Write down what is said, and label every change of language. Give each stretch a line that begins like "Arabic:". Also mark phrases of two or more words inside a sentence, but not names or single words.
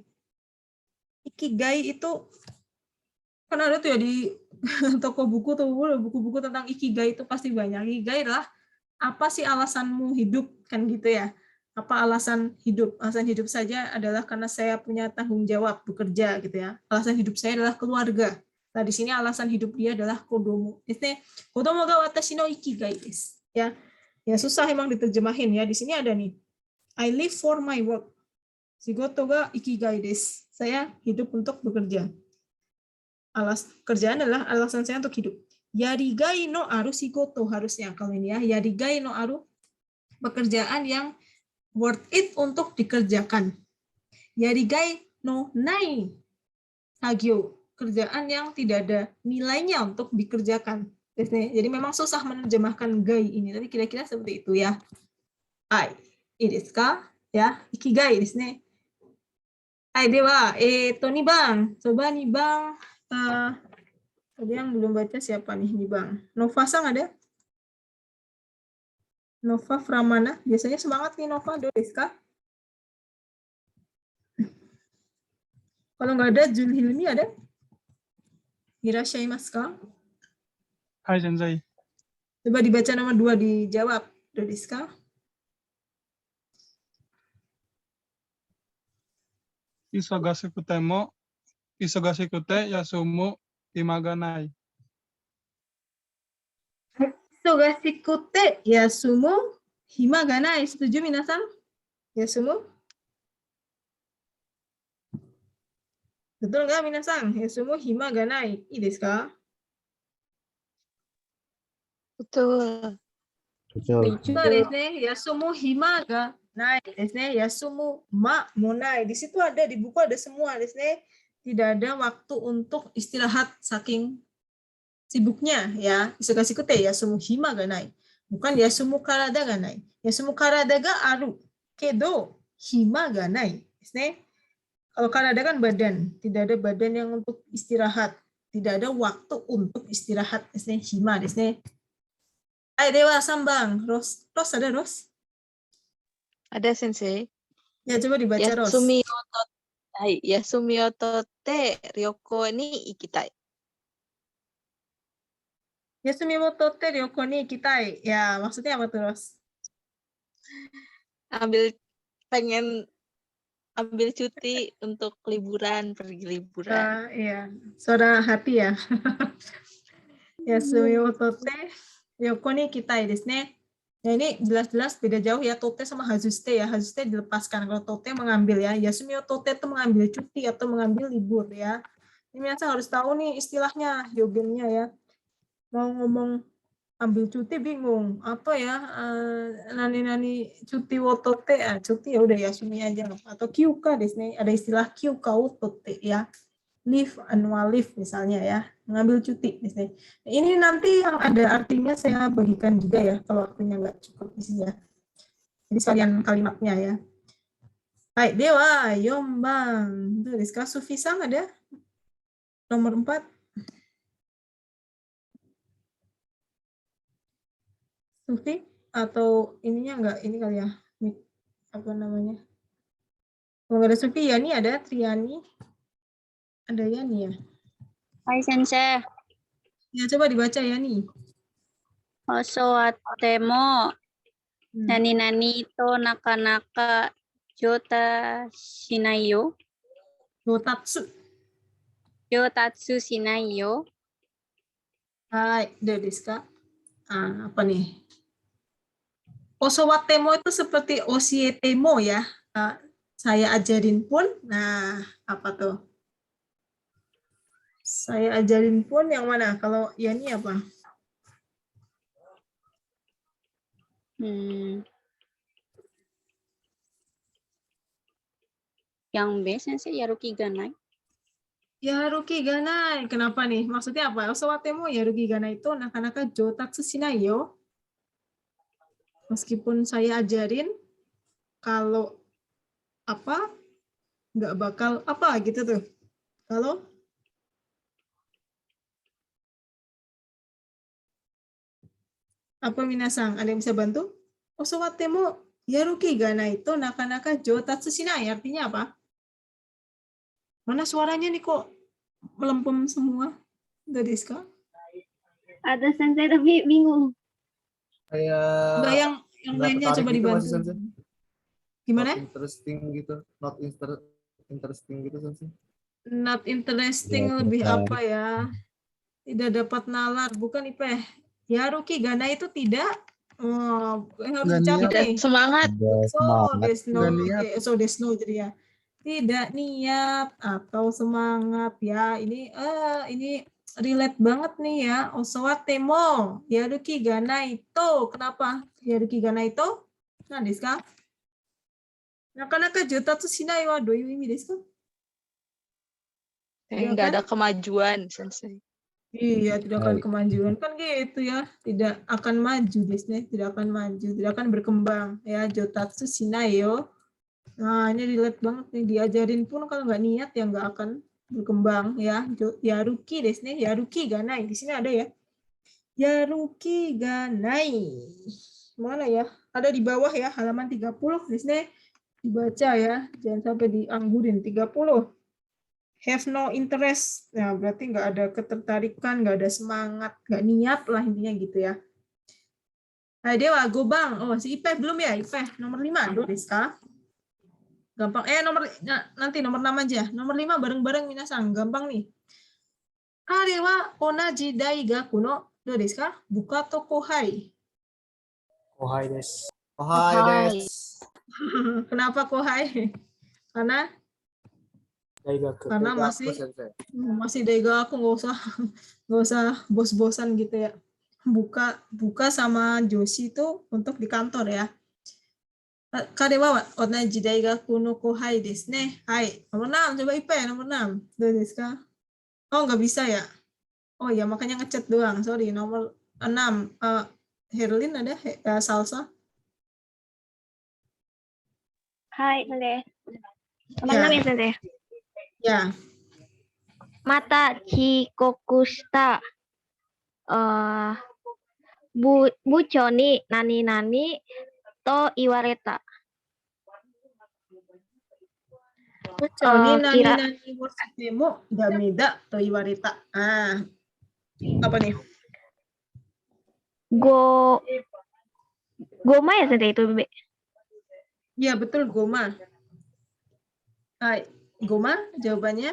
Indonesian: Ikigai itu kan ada tuh ya di toko buku tuh, buku-buku tentang ikigai itu pasti banyak. Ikigai adalah apa sih alasanmu hidup, kan gitu ya. Apa alasan hidup? Alasan hidup saja adalah karena saya punya tanggung jawab bekerja gitu ya. Alasan hidup saya adalah keluarga. Nah, di sini alasan hidup dia adalah kodomo.
Japanese: 子供が私の生きがいです.
Indonesian: Ya. Ya susah emang diterjemahin ya. Di sini ada nih.
English: I live for my work.
Japanese: 仕事が生きがいです.
Indonesian: Saya hidup untuk bekerja. Kerjaan adalah alasan saya untuk hidup.
Japanese: やりがいのある仕事
Indonesian: harusnya kalau ini ya.
Japanese: やりがいのある
Indonesian: pekerjaan yang
English: worth it
Indonesian: untuk dikerjakan.
Japanese: やりがいのない作業,
Indonesian: kerjaan yang tidak ada nilainya untuk dikerjakan. Jadi memang susah menerjemahkan gai ini, tapi kira-kira seperti itu ya. Ai, ini
Japanese: ですか?
Indonesian: Ya,
Japanese: 生きがいですね. はい、では、2番,
Indonesian: coba 2番. Tadi yang belum baca siapa nih 2番? Nova Sang ada? Nova Pramana, biasanya semangat nih Nova,
Japanese: どうですか?
Indonesian: Kalau nggak ada, Jun Hilmi ada?
Japanese: いらっしゃいましょうか? はい、先生.
Indonesian: Coba dibaca nomor 2, dijawab.
Japanese: どうですか? 忙しくて休む暇がない. 忙しくて休む暇がない.
Indonesian: Setuju minasan? Yasumu? Betul nggak minasan?
Japanese: 休む暇がない。いいですか?
Indonesian: Betul. Betul.
Japanese: Betul ですね。休む暇がないですね. 休む間もない.
Indonesian: Di situ ada, di buku ada semua
Japanese: ですね.
Indonesian: Tidak ada waktu untuk istirahat saking sibuknya ya.
Japanese: 忙しくて休む暇がない. Bukan 休む体がない. 休む体があるけど暇がない.
Indonesian: Kalau karada kan badan, tidak ada badan yang untuk istirahat, tidak ada waktu untuk istirahat.
Japanese: 暇です。はい、では三番.
Indonesian: Ros ada Ros? Ada sensei. Ya coba dibaca Ros.
Japanese: 休みおとって旅行に行きたい. 休みを取って旅行に行きたい.
Indonesian: Ya, maksudnya apa terus? pengen ambil cuti untuk liburan, pergi liburan. Iya, suara hati ya.
Japanese: 休みを取って旅行に行きたいですね.
Indonesian: Ya ini jelas-jelas beda jauh ya, tote sama hazuste ya. Hazuste dilepaskan, kalau tote mengambil ya.
Japanese: 休みを取って
Indonesian: itu mengambil cuti atau mengambil libur ya. Ini biasa harus tahu nih istilahnya, yogennya ya. Mau ngomong ambil cuti bingung apa ya, nani cuti
Japanese: を取って,
Indonesian: cuti ya udah Yasumi aja, atau
Japanese: 休暇です,
Indonesian: ada istilah
Japanese: 休暇を取って
Indonesian: ya,
English: leave, annual leave
Indonesian: misalnya ya, mengambil cuti misalnya. Ini nanti yang ada artinya saya bagikan juga ya kalau waktunya nggak cukup di sini ya, jadi sekalian kalimatnya ya.
Japanese: はい、では四番どうですか?
Indonesian: Sufi-san ada nomor 4. Sufi atau ininya enggak, ini kali ya, apa namanya, kalau nggak ada Sufi, Yani ada, Triani ada, Yani ya.
Japanese: はい先生.
Indonesian: Ya coba dibaca Yani.
Japanese: 教わってもなにとなかなかじょうたしないよ. 上達しないよ. はい, ですか?
Indonesian: Apa nih? Osowatemo itu seperti osietemo ya. Saya ajarin pun. Nah, apa tuh? Saya ajarin pun yang mana? Kalau Yani apa? Yang B Sensei
Japanese: やる気がない. やる気がない.
Indonesian: Kenapa nih? Maksudnya apa?
Japanese: 教わってもやる気がない itu なかなか上達しないよ.
Indonesian: Meskipun saya ajarin, kalau apa, nggak bakal apa gitu tuh. Kalau apa minasang, ada yang bisa bantu?
Japanese: 教わってもやる気がない itu なかなか上達しない.
Indonesian: Artinya apa? Mana suaranya nih kok melempem semua?
Japanese: ですか?
Indonesian: Ada Sensei tapi bingung. Enggak, yang lainnya coba dibantu. Gimana?
English: Not interesting
Indonesian: gitu Sensei.
English: Not interesting
Indonesian: Ya, lebih tidak. apa ya? Tidak dapat nalar, bukan Ipeh.
Japanese: やる気がない
Indonesian: itu tidak. Oh, harus Nggak dicatat niat. nih. Semangat. Ada
Japanese: そう
Indonesian: semangat.
Japanese: ですね,
Indonesian: Nggak niat.
Japanese: そうですね
Indonesian: jadi ya. Tidak niat atau semangat ya. Ini relate banget nih ya.
Japanese: 教わってもやる気がない itu.
Indonesian: Kenapa
Japanese: やる気がない
Indonesian: itu? Nah,
Japanese: ですか? なかなか上達しないはどういう意味ですか?
Indonesian: Iya Nggak kan? ada kemajuan, Sensei. Iya, tidak akan Baik. kemajuan kan gitu ya, tidak akan maju Desne, tidak akan maju, tidak akan berkembang ya.
Japanese: 上達しないよ.
Indonesian: Nah, ini relate banget nih, diajarin pun kalau nggak niat ya nggak akan berkembang ya.
Japanese: やる気ですね、やる気がない,
Indonesian: di sini ada ya. Yaruki ganai. Mana ya? Ada di bawah ya, halaman 30 Desne. Dibaca ya, jangan sampai dianggurin. 30.
English: Have no interest,
Indonesian: ya berarti nggak ada ketertarikan, nggak ada semangat, nggak niat lah intinya gitu ya. Nah,
Japanese: では、五番,
Indonesian: oh si Ipeh belum ya, Ipeh nomor 5, Deska. Gampang, nanti nomor 6 aja, nomor 5 bareng-bareng minasang, gampang nih.
Japanese: では, 同じ大学の、ですか、部下と後輩. 後輩です。後輩です.
Indonesian: Kenapa kohai? Karena
Japanese: 大学.
Indonesian: Karena
Japanese: 大学、先生.
Indonesian: masih daigaku, nggak usah bos-bosan gitu ya. Buka sama Joshi itu untuk di kantor ya.
Japanese: 彼は同じ大学の後輩ですね.
Indonesian: Hai, nomor 6, coba IP nomor 6.
Japanese: どうですか?
Indonesian: Oh, nggak bisa ya. Oh ya, makanya ngechat doang. Sorry, nomor 6. Herlin ada? Salsa?
Japanese: はい先生.
Indonesian: Nomor 6 ya Sensei. Ya.
Japanese: また遅刻した. 部長になにと言われた.
Indonesian: Ini Kira
Japanese: 何をしてもダメだと言われた.
Indonesian: Apa nih? Goma ya sensei itu, Be? Ya, betul, Goma. Hai, Goma jawabannya.